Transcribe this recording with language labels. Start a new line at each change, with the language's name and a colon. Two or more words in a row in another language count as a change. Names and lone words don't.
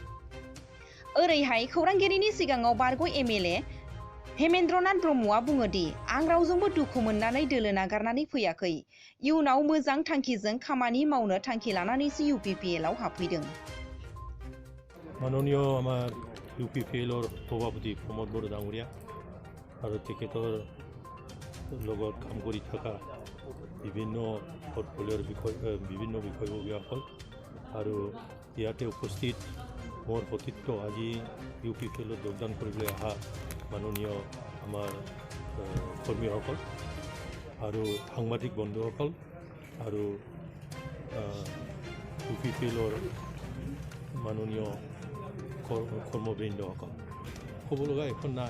Bodo: ओरैहाय खौरांगिरिनि सिगाङाव बारग' MLA हेमेन्द्रनाथ ब्रह्मआ बुङो दि आं रावजोंबो दुखु मोननानै दोलो नागारनानै फैयाखै। इयुनाव मोजां थांखिजों खामानि मावनो थांखि लानानैसो UPPL आव हाबफैदों।
Assamese: মাননীয় আমাৰ UPPLৰ সভাপতি প্ৰমোদ বড়ো ডাঙৰীয়া আৰু তেখেতৰ লগত কাম কৰি থকা বিভিন্ন পৰ্টফলিঅ'ৰ বিভিন্ন বিষয়ববীয়াসকল আৰু ইয়াতে উপস্থিত মোৰ সতীৰ্থ আজি UPPLত যোগদান কৰিবলৈ অহা মাননীয় আমাৰ কৰ্মীসকল আৰু সাংবাদিক বন্ধুসকল আৰু UPPLৰ মাননীয় কৰ্মবৃন্দসকল ক'ব লগা এখন নাই।